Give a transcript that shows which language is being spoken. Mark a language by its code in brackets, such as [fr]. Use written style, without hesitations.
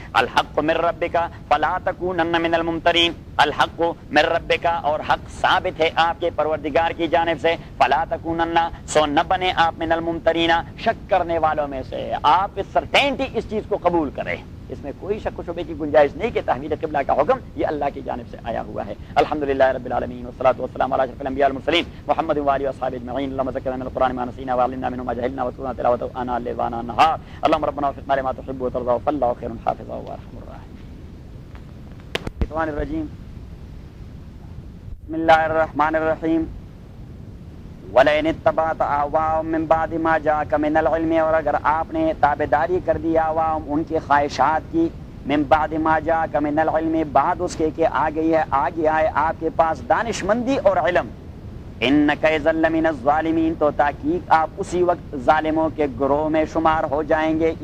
[ar] الحق من ربک فلا تکونن من الممترین, الحق من ربک, [ur] اور حق ثابت ہے آپ کے پروردگار کی جانب سے. [ar] فلا تکونن, [ur] سو نہ بنے آپ [ar] من الممترین, [ur] شک کرنے والوں میں سے. آپ اس سرٹینٹی اس چیز کو قبول کریں, اس میں کوئی شک و شبے کی گنجائش نہیں کہ تحویل قبلہ کا حکم یہ اللہ کی جانب سے آیا ہوا ہے. [ar] الحمدللہ رب العالمین, والصلاۃ والسلام علی اشرف الانبیاء والمرسلین محمد وعلی اصحاب اجمعین. اللهم ذکرنا من القران ما نسینا وعلمنا منه ما جهلنا وارزقنا تلاوته آناء الليل وآناء النهار. اللهم ربنا وفقنا لما تحب وترضى, فالله خير حافظ وارحم الراحمين. الشيطان الرجيم, بسم الله الرحمن الرحيم. ولئن اتبعت اهواءهم من بعد ما جاءك من العلم, [ur] اور اگر آپ نے تابع داری کر دی [ar] اهواءهم [ur] ان کی خواہشات کی, [ar] من بعد ما جاءك من العلم, [ur] بعد اس کے کہ آ گیا ہے آپ کے پاس دانش مندی اور علم, [ar] انک اذا لمن الظالمین, [ur] تو تحقیق آپ اسی وقت ظالموں کے گروہ میں شمار ہو جائیں گے.